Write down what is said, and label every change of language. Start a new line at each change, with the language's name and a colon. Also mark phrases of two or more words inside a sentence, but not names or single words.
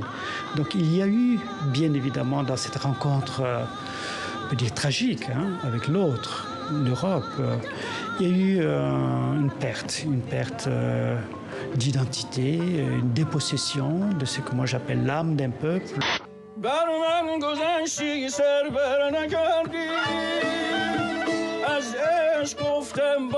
French: Donc il y a eu, bien évidemment, dans cette rencontre, on peut dire tragique, avec l'autre, l'Europe, il y a eu une perte d'identité, une dépossession de ce que moi j'appelle l'âme d'un peuple.
Persian: برمن گذشتی سر بر نکردی از عشق گفته